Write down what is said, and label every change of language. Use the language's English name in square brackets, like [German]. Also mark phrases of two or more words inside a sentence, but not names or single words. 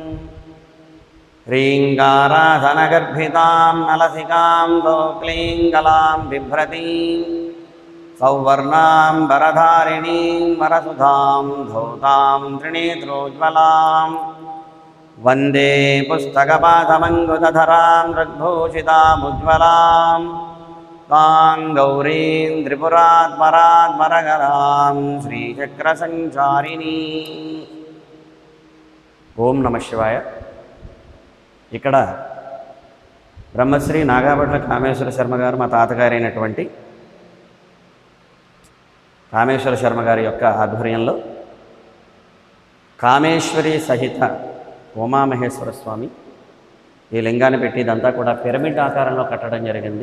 [Sanskrit] ह्रीङ्गाराधनगर्भितां नलसिकां दोक्लीङ्गलां बिभ्रतीं सौवर्णां वरधारिणीं वरसुधां धौतां त्रिनेत्रोज्ज्वलां वन्दे पुस्तकपाशमङ्कुशधरां ऋग्भूषितामुज्ज्वलां तां गौरीं त्रिपुरात्परात्परकरां श्रीचक्रसञ्चारिणी। ఓం నమ శివాయ. [Telugu] ఇక్కడ బ్రహ్మశ్రీ నాగాభట్ల కామేశ్వర శర్మ గారు మా తాతగారు అయినటువంటి కామేశ్వర శర్మ గారి యొక్క ఆధ్వర్యంలో కామేశ్వరి సహిత ఉమామహేశ్వర స్వామి ఈ లింగాన్ని పెట్టి ఇదంతా కూడా పిరమిడ్ ఆకారంలో కట్టడం జరిగింది.